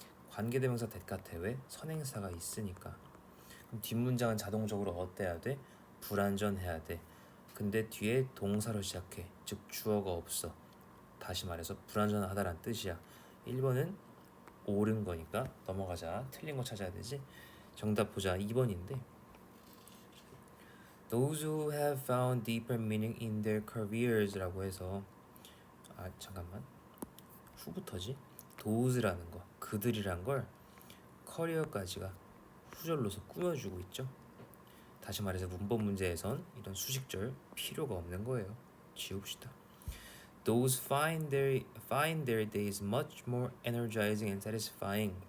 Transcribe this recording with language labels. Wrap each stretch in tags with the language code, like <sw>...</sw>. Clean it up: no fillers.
<ko>관계대명사 that 같아. 왜? 선행사가 있으니까. 그럼 뒷문장은 자동적으로 어때야 돼? 불완전해야 돼. 근데 뒤에 동사로 시작해. 즉 주어가 없어. 다시 말해서 불완전하다란 뜻이야. 1번은 옳은 거니까 넘어가자. 틀린 거 찾아야 되지. 정답 보자. 2번인데</ko> <en>Those who have found deeper meaning in their careers</en> <ko>라고 해서 잠깐만 후부터지? those라는 거 그들이란 걸 커리어까지가 후절로서 꾸며주고 있죠. 다시 말해서 문법 문제에선 이런 수식절 필요가 없는 거예요. 지웁시다.</ko> <en>Those find their days much more energizing and satisfying.</en>